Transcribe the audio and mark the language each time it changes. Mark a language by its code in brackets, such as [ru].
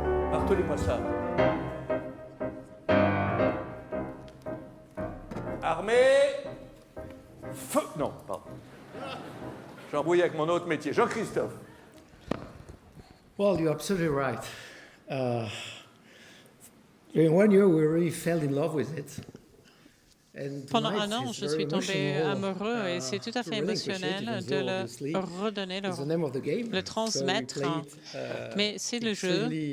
[fr] Martelez-moi ça. Armée. Feu. Non, pardon. J'ai embrouillé avec mon autre métier. Jean-Christophe. [en] Well, you're absolutely right. In 1 year, we really fell in love with it. [fr] Pendant un an, je suis tombé amoureux et c'est tout à fait émotionnel de le redonner, le transmettre. Mais c'est le jeu.